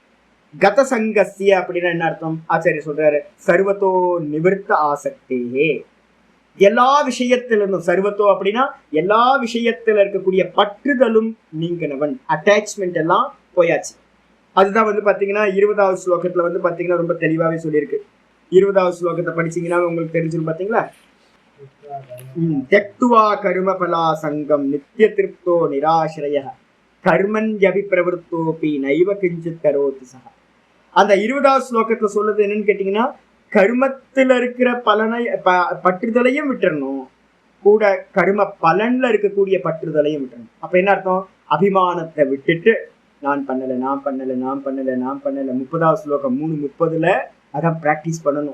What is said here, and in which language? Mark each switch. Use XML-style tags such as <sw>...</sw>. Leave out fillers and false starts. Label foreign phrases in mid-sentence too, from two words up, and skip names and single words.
<sa>गत सङ्गस्य</sa> <ta>அப்படின்னா என்ன அர்த்தம், ஆச்சாரிய சொல்றாரு,</ta> <sa>सर्वतो निवृत्त आसक्तेः,</sa> <ta>எல்லா விஷயத்திலிருந்தும், சர்வத்தோ அப்படின்னா எல்லா விஷயத்துல இருக்கக்கூடிய பற்றுதலும் நீங்கினவன், அட்டாச்மெண்ட் எல்லாம் போயாச்சு. அதுதான் வந்து பாத்தீங்கன்னா 20வது ஸ்லோகத்துல வந்து பாத்தீங்கன்னா ரொம்ப தெளிவாவே சொல்லியிருக்கு. 20வது ஸ்லோகத்தை படிச்சீங்கன்னா உங்களுக்கு தெரிஞ்சிடும்.</ta> <sa>பாத்தீங்களா, त्यक्त्वा कर्म फला सङ्गं नित्य तृप्तो निराश्रयः कर्मण्यपि प्रवृत्तोऽपि नैव किञ्चित् करोति सः.</sa> <ta>அந்த 20வது ஸ்லோகத்துல சொல்றது என்னன்னு கேட்டீங்கன்னா, கர்மத்துல இருக்கிற பலனை பற்றுதலையும் விட்டுறணும், கூட கர்ம பலன்ல இருக்கக்கூடிய பற்றுதலையும் விட்டுறணும். அப்ப என்ன அர்த்தம், அபிமானத்தை விட்டுட்டு நான் பண்ணல 30வது ஸ்லோகம் 3:30 அதான் பிராக்டிஸ் பண்ணணும்.</ta>